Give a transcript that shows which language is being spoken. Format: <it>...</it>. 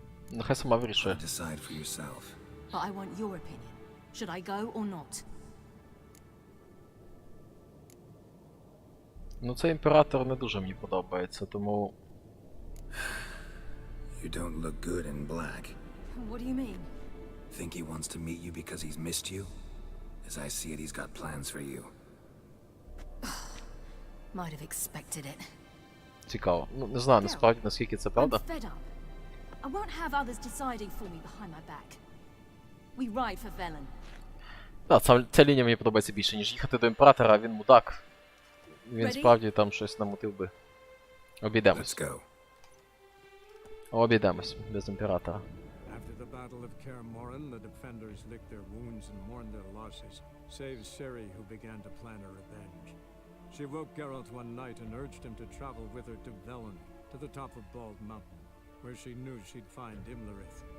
<uk>Нехай сама вирішує.</uk> <en>Decide for yourself. But I want your opinion. Should I go or not?</en> <uk>Ну, цей імператор не дуже мені подобається, тому...</uk> <en>You don't look good in black. What do you mean? Think he wants to meet you because he's missed you? As I see it, he's got plans for you. Might have expected it.</en> <uk>Цікаво. Ну, не знаю, насправді, наскільки це правда.</uk> <en>I'm fed up. I won't have others deciding for me behind my back. We ride for Velen.</en> <uk>Так, ця лінія мені подобається більше, ніж їхати до імператора, а він мудак. Він справді там щось намутив би. Обійдемось. Обійдемось, без імператора.</uk> <en>After the Battle of Kaer Morhen, the defenders licked their wounds and mourned their losses, save Ciri, who began to plan her revenge. She woke Geralt one night and urged him to travel with her to Velen, to the top of Bald Mountain, where she knew she'd find Imlerith.</en>